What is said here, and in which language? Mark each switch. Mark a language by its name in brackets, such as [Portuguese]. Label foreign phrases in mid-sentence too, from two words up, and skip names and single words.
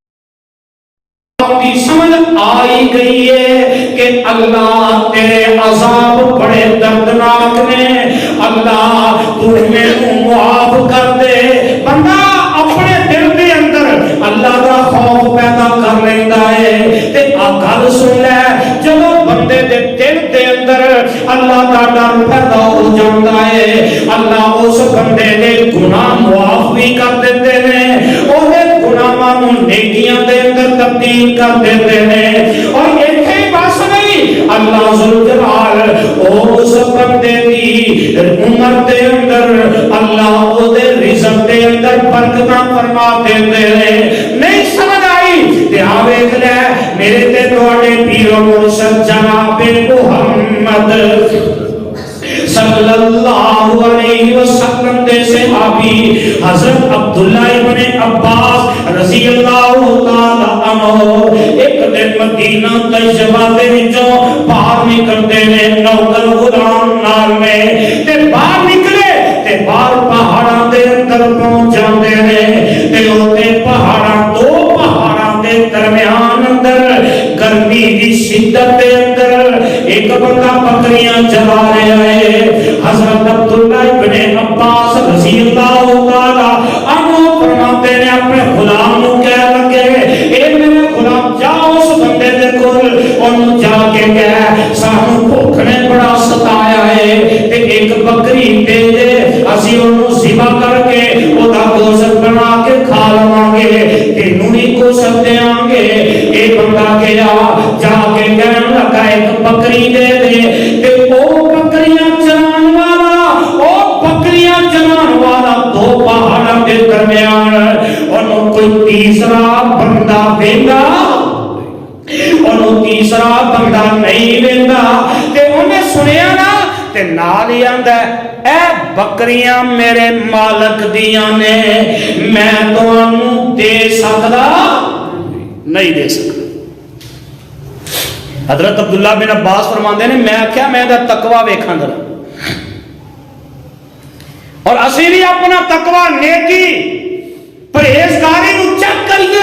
[Punjabi] کی سمجھ آئی گئی اے کہ اللہ تیرے عذاب بڑے دردناک نے اللہ تو مینوں معاف کر دے. بندہ اپنے دل کے اندر اللہ کا خوف پیدا کر لیندا اے تے آ گل سن لے جدوں بندے دے دل کے اندر اللہ کا ڈر پیدا ہو جاتا ہے اللہ اس بندے دے گناہ معاف بھی کر دیتے نے اودے گناہاں نوں نیکیاں دے اندر تبدیل کر دیتے ہیں. اور ایتھے بس نہیں اللہ ذوالجلال اس بندے دی عمر دے اندر اللہ اودے رزق دے اندر برکتاں فرما دیتے ہیں. نہیں سمجھ آئی تے آ ویکھ لے میرے تے تہاڈے پیر مرشد جناب محمد [Arabic] صلى الله عليه وسلم [Punjabi] دے صحابی حضرت عبداللہ ابن عباس [Arabic] رضي الله تعالى عنه [Punjabi] اک دن مدینہ طیبہ دے وچوں باہر نکلدے نے نوکر غلام نال میں تے باہر نکلے تے باہر پہاڑاں دے اندر پہنچ جاندے نے تے اوتھے پہاڑاں دو پہاڑاں دے درمیان اندر گرمی دی شدت دے اندر اک بندہ بکریاں چلا رہیا اے. حضرت عبداللہ ابن عباس [Arabic] رضي الله تعالى عنه [Punjabi] فرماندے نے اپنے غلام نوں کہن لگے اے میرے غلام جاؤ اس بندے دے کول اونوں جا کے کہہ سانوں بھکھ نے بڑا ستایا اے تے اک بکری دے دے اسی اونوں ذبح کر کے اودا گوشت بنا کے کھا لواں گے تینوں بھی گوشت دیاں گے. اے بندہ گیا جا کے کہن لگا اک بکری دے دے تے او بکریاں چران والا دو پہاڑاں دے درمیان اور کوئی تیجا بندہ ویندا اور تیجا بندہ نہیں ویندا تے انہاں سنیا نا تے نال ہی آندا اے بکریاں میرے مالک دیاں نے میں تہانوں دے سکدا نہیں دے سکدا. حضرت عبداللہ بن عباس فرماندے نے میں آکھیا میں دا تقویٰ ویکھاں ذرا اور اسی بھی اپنا تقویٰ نیکی پرہیزگاری نوں چیک کریئے.